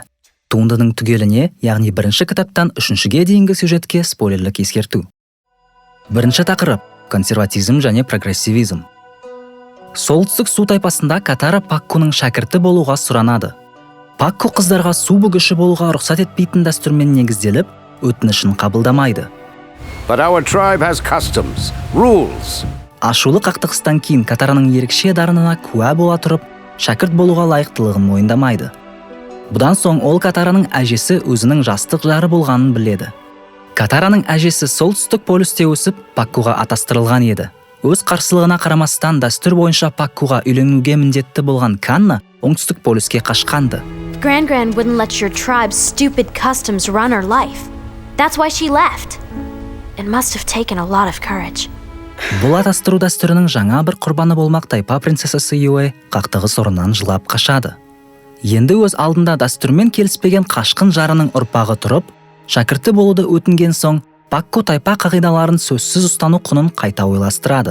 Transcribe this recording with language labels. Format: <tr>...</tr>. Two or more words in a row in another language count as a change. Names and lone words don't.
<kk>Туындының түгеліне, яғни бірінші кітаптан үшіншіге дейінгі сюжетке спойлерлік ескерту. Бірінші тақырып – консерватизм және прогрессивизм. Солтүстік су тайпасында Катара Паккуның шәкірті болуға сұранады. Пакку қыздарға су бүгіші болуға рұқсат етпейтін дәстүрмен негізделіп, өтінішін қабылдамайды.</kk> <en>But our tribe has customs, rules.</en> <kk>Ашулы қақтығыстан кейін Катараның ерекше дарынына куә бола тұрып, шәкірт болуға лайықтылығын мойындамайды. Бұдан соң ол Катараның әжесі өзінің жастық жары болғанын біледі. Катараның әжесі солтүстік полюсте өсіп, Паккуға атастырылған еді. Өз қарсылығына қарамастан дәстүр бойынша Паккуға үйленуге міндетті болған Канна оңтүстік полюске қашқанды.</kk> <en>Gran wouldn't let your tribe's stupid customs run her life. That's why she left. It must have taken a lot of courage.</en> <kk>Бұл атастыру дәстүрінің жаңа бір құрбаны болмақ тайпа принцессасы Юэ қақтығыс орнынан жылап қашады. Енді өз алдында дәстүрмен келіспеген қашқын жарының ұрпағы тұрып, шәкірті болуды өтінген соң, Пакку тайпа қағидаларын сөзсіз ұстану құнын қайта ойластырады.</kk>